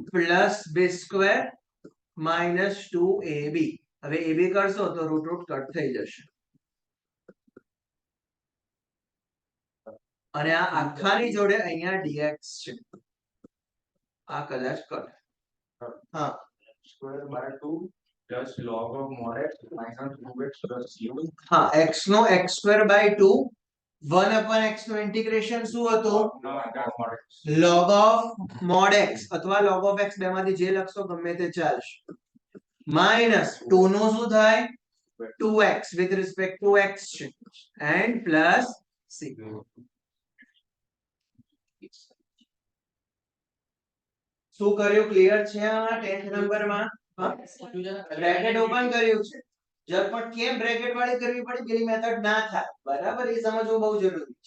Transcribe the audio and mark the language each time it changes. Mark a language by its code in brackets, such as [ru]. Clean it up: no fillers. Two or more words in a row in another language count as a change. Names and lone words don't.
[en] plus b² minus 2ab. [gu] હવે ab કરશો તો રૂટ કટ થઈ જશે અને આ આખાની જોડે અહીંયા dx છે. આ કદાચ કટ. હા [en] square by 2 plus log of mod x minus 2x plus u. [gu] હા x નો x²/2 1/x નું ઇન્ટિગ્રેશન શું હતું [en] No, mod x. log of mod x [gu] અથવા [en] log of x [gu] બેમાંથી જે લખશો ગમે તે ચાલશે માઈનસ 2 નું શું થાય [en] 2x with respect to x [gu] છે [en] and plus c. [gu] શું કર્યું ક્લિયર છે આ 10th નંબરમાં બ્રેકેટ ઓપન કર્યું છે. જબ પણ કેમ બ્રેકેટ વાળી કરવી પડી પેલી મેથડ ના થાય. બરાબર. એ સમજવું બહુ જરૂરી છે.